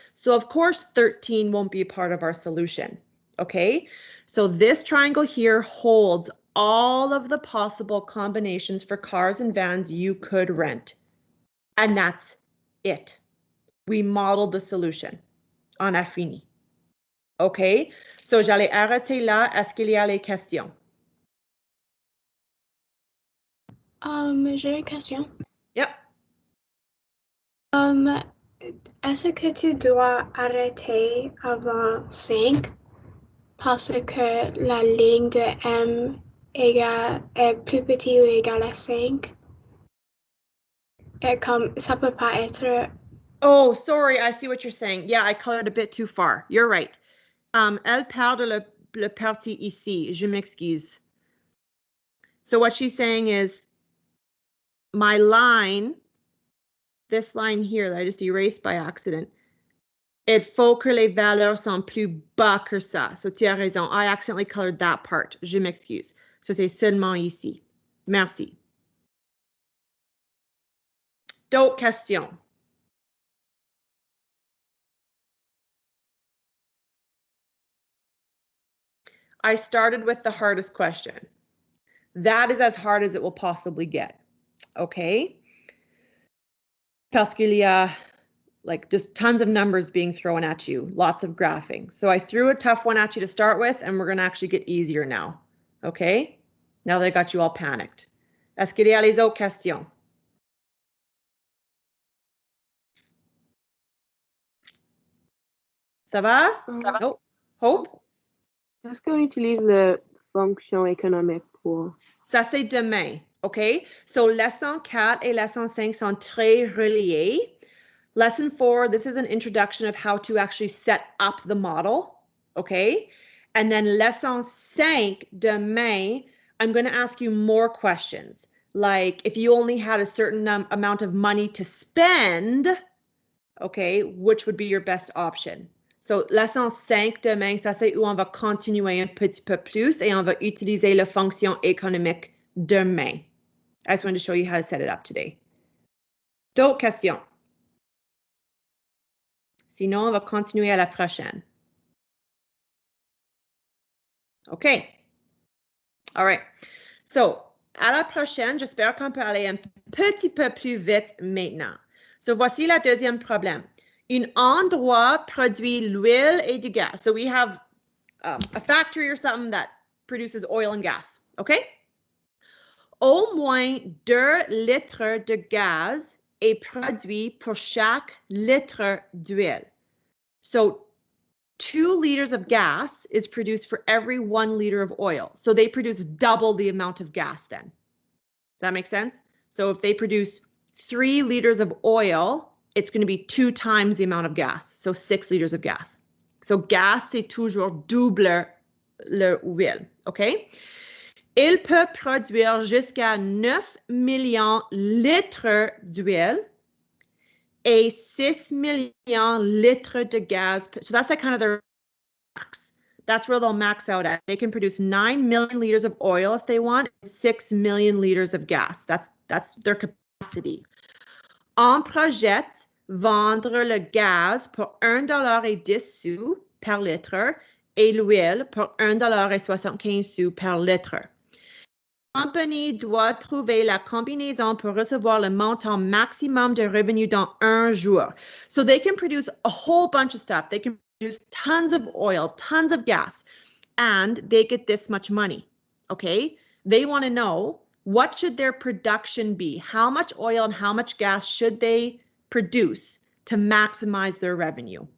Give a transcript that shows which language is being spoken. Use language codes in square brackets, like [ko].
[en] So of course, 13 won't be a part of our solution, okay? So this triangle here holds all of the possible combinations for cars and vans you could rent. And that's it. We modeled the solution. [fr] On a fini. Okay? So j'allais arrêter là. Est-ce qu'il y a les questions? J'ai une question. Yep. Est-ce que tu dois arrêter avant 5 parce que la ligne de M est plus petite ou égale à 5? Et comme ça peut pas être... [en] Oh, sorry, I see what you're saying. Yeah, I colored a bit too far. You're right. [fr] Elle parle de le parti ici. Je m'excuse. [en] So what she's saying is my line, this line here that I just erased by accident, [fr] il faut que les valeurs sont plus bas que ça. [en] So [fr] tu as raison. [en] I accidentally colored that part. [fr] Je m'excuse. So c'est seulement ici. Merci. D'autres questions? [en] I started with the hardest question. That is as hard as it will possibly get. Okay? [fr] Parce qu'il y a [en] like just tons of numbers being thrown at you, lots of graphing. So I threw a tough one at you to start with, and we're going to actually get easier now. Okay? Now that I got you all panicked. [fr] Est-ce qu'il y a les autres questions? Ça va? Oh, Hope? Est-ce qu'on utilise la fonction économique pour... Ça, c'est demain. OK? So, leçon 4 et leçon 5 sont très reliés. [en] Lesson 4, this is an introduction of how to actually set up the model. Okay? And then lesson 5, demain, I'm going to ask you more questions. Like if you only had a certain amount of money to spend, okay, which would be your best option? [fr] So, leçon 5 demain, ça c'est où on va continuer un petit peu plus et on va utiliser la fonction économique demain. [en] I just wanted to show you how to set it up today. [fr] D'autres questions? Sinon, on va continuer à la prochaine. OK. All right. So, à la prochaine, j'espère qu'on peut aller un petit peu plus vite maintenant. So, voici la deuxième problème. Un endroit produit l'huile et du gaz. [en] So, we have a factory or something that produces oil and gas. OK? [fr] Au moins 2 litres de gaz est produit pour chaque litre d'huile. [en] So 2 liters of gas is produced for every 1 liter of oil. So they produce double the amount of gas then. Does that make sense? So if they produce 3 liters of oil, it's going to be 2 times the amount of gas. So 6 liters of gas. [fr] So gas, c'est toujours double l'huile. OK? Il peut produire jusqu'à 9 millions de litres d'huile et 6 millions de litres de gaz. [en] So that's like kind of their max. That's where they'll max out at. They can produce 9 million liters of oil if they want, and 6 million liters of gas. That's their capacity. [fr] On projette vendre le gaz pour $1.10 par litre et l'huile pour $1.75 par litre. Compagnie doit trouver la combinaison pour recevoir le montant maximum de revenus dans un jour. [en] So they can produce a whole bunch of stuff. They can produce tons of oil, tons of gas, and they get this much money. Okay? They want to know what should their production be? How much oil and how much gas should they produce to maximize their revenue?